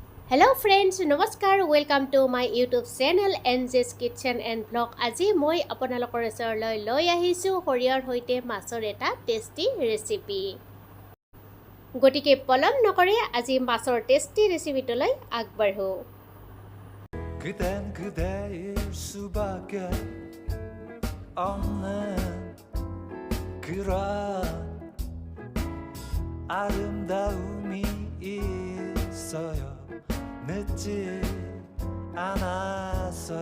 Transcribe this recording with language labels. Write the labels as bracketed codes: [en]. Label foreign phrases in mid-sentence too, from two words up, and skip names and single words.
[en] Hello friends, নমস্কাৰ, welcome to my YouTube channel NJ's Kitchen and Vlog. [as] আজি মই আপোনালোকৰ ওচৰলৈ লৈ আহিছোঁ সৰিয়হৰ সৈতে মাছৰ এটা [en] tasty recipe. [as] গতিকে পলম নকৰি আজি মাছৰ [en] tasty recipeটোলৈ [as] আগবাঢ়ো। [ko] 그댄 그대일 수밖에 없는 그런 아름다움이 있어요. 늦지 않았어요.